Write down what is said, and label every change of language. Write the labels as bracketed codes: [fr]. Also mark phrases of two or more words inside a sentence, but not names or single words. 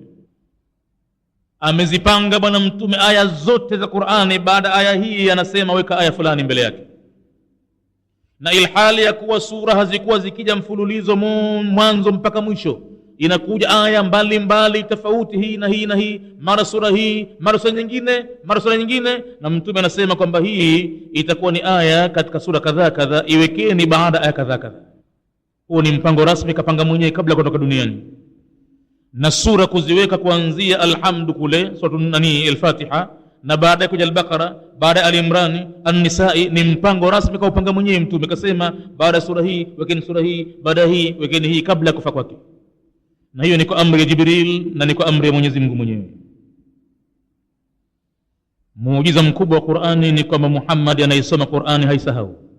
[sw] Amezipanga bwana mtume aya zote za Qur'ani, baada aya hii anasema weka aya fulani mbele yake, na ilhali ya kuwa sura hazikuwa zikija mfululizo mwanzo mpaka mwisho, inakuja aya mbalimbali tofauti, hii na hii na hii, mara sura hii, mara sura nyingine, mara sura nyingine, na mtume anasema kwamba hii itakuwa ni aya katika sura kadhaa kadhaa, iwekeni baada aya kadhaa kadhaa. Huo ni mpango rasmi kapanga mwenyewe kabla kutoka duniani. Na sura kuziweka kuanzia alhamdu kule sura al-Fatiha, na baada kuja al-Baqara, baada al-Imran, an-Nisa'i, ni mpango rasmi kwa upanga mwenyewe. Mtume kasema baada sura hii wekeni sura hii, baada hii wekeni hii, kabla kufa kwake. Na hiyo ni kwa amri ya Jibril na ni kwa amri ya Mwenyezi Mungu mwenyewe. Muujiza mkubwa wa Qur'ani ni kwamba Muhammad anayesoma Qur'ani haisahau.